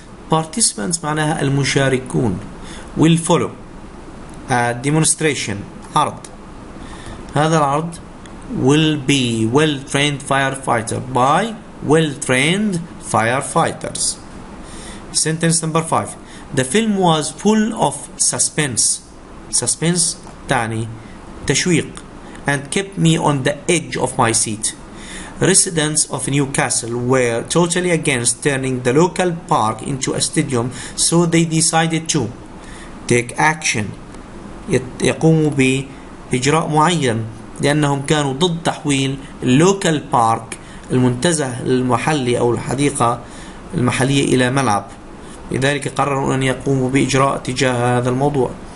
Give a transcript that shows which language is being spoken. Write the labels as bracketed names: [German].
[Arabic] Participants معناها المشاركون. [English] will follow a demonstration، عرض. [Arabic] هذا العرض [English] will be well trained firefighter by well trained firefighters. Sentence number 5. The film was full of suspense [Arabic] تعني تشويق [English] and kept me on the edge of my seat. Residents of Newcastle were totally against turning the local park into a stadium, so they decided to take action، [Arabic] يقوموا بإجراء معين لأنهم كانوا ضد تحويل اللوكال بارك، المنتزه المحلي أو الحديقة المحلية، إلى ملعب، لذلك قرروا أن يقوموا بإجراء تجاه هذا الموضوع.